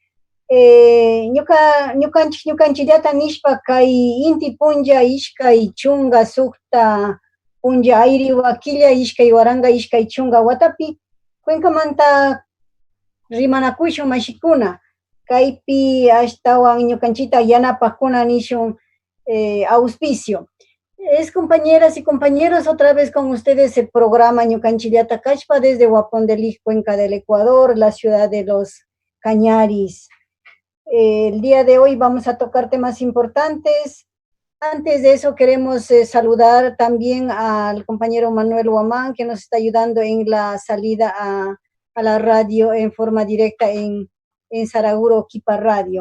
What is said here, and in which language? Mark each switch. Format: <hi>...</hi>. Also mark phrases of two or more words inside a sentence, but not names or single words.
<qu>ñukanchillata nishpa kay inti punlla ishkay chunga sukta punlla ayri wakilla ishkay waranga ishkay chunga watapi Cuencamanta rimanakushun mashikuna kaypi ashtawan ñukanchita yanapakuna nishun auspicio</qu> <es>Es compañeras y compañeros, otra vez con ustedes el programa Ñucanchik Llata Kashpa desde Huapondelij, Cuenca del Ecuador, la ciudad de los Cañaris. El día de hoy vamos a tocar temas importantes. Antes de eso queremos saludar también al compañero Manuel Huamán, que nos está ayudando en la salida a la radio en forma directa en Saraguro, Kipa Radio.</es>